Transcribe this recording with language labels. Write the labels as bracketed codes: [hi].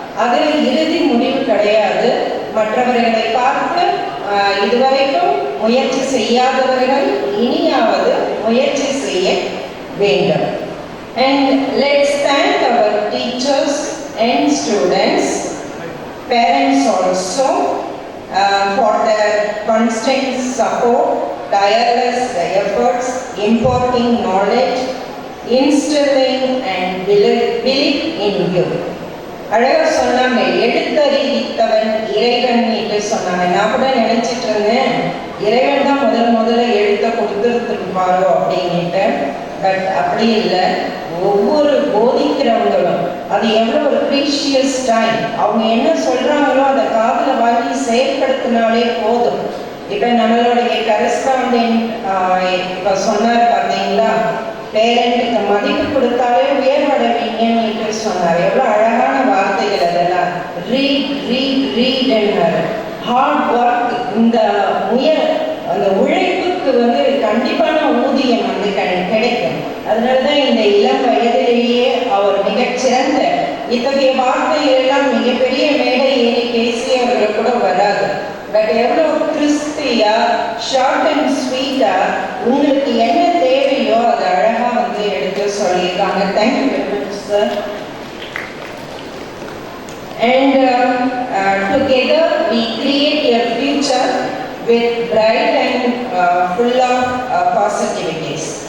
[ta] அதில் இறுதி முடிவு கிடையாது. மற்றவர்களை பார்த்து இதுவரைக்கும் முயற்சி செய்யாதவர்கள் இனியாவது முயற்சி செய்ய வேண்டும். [en] And let's thank our teachers and students, parents also for their constant support, tireless efforts, imparting knowledge, instilling and belief in you. [ta] அழகாக சொன்னாங்க, எழுத்தறிவித்தவன் இறைவன் என்று சொன்னாங்க. நான் கூட நினைச்சிட்டு இருந்தேன் இறைவன் தான் முதல்ல எழுத்த கொடுத்துருப்பாரோ அப்படின்ட்டு. பட் அப்படி இல்லை. ஒவ்வொரு போதிக்கிறவங்களும் அது எவ்வளோ ஒரு ப்ரீஷியஸ் டைம், அவங்க என்ன சொல்கிறாங்களோ அதை காதில் வாங்கி செயல்படுத்தினாலே போதும். இப்போ நம்மளுடைய கரஸ்பாண்டன்ட் இப்போ சொன்னார் பார்த்தீங்களா, பேரண்ட்டுக்கு மதிப்பு கொடுத்தாலே உயர்வடைவீங்கன்னு சொன்னார். எவ்வளோ அழகான வார்த்தைகள் அதெல்லாம். ரீட் ஹார்ட் ஒர்க், இந்த அந்த உழைப்புக்கு வந்து கண்டிப்பான ஊதியம் வந்து கிடைக்கும். அதனால தான் இந்த இளம் வயதிலேயே அவர் மிகச்சிறந்த இத்தகைய வார்த்தைகள் எல்லாம் மிகப்பெரிய மேடை ஏறி பேசியவர்கள் கூட வராது. பட் எவ்வளோ கிறிஸ்பியா, ஷார்ட் அண்ட் ஸ்வீட்டா உங்களுக்கு என்ன தேவையோ அதை அழகா வந்து எடுத்து சொல்லியிருக்காங்க. [en] Thank you very much sir. And together we create a future with bright and full of positivities.